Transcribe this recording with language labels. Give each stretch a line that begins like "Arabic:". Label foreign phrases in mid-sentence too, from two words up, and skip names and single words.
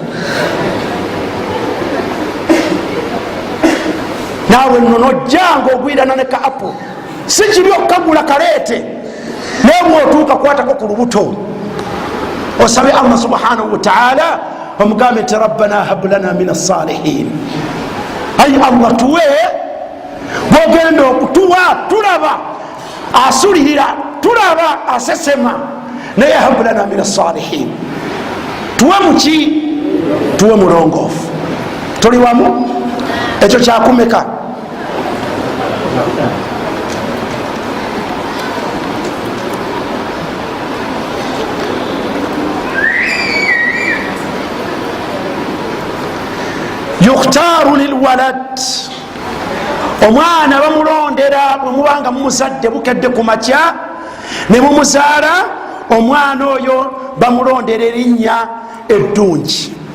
Ganda: Naawe nno nojjanga ogwirana ne ka apple, si kiri okukagula kaleete, naye bwotuuka kwatako ku lubuto osabe Allah
Arabic: سبحانه وتعالى
Ganda: omugambe nti
Arabic: ربنا هب لنا من الصالحين.
Ganda: Ayi Allah tuwe, bwogenda okutuwa tulaba asulirira, tulaba asesema, naye
Arabic: هب لنا من الصالحين.
Ganda: Tuwe muki? Tuwe mulongoofu. Tuli wamu? Ekyo kyakumeka?
Arabic: يختار للولد,
Ganda: omwana bamulondera bwemubanga mumuzadde bukedde ku makya ne mumuzaala, omwana oyo bamulondera erinnya eddungi.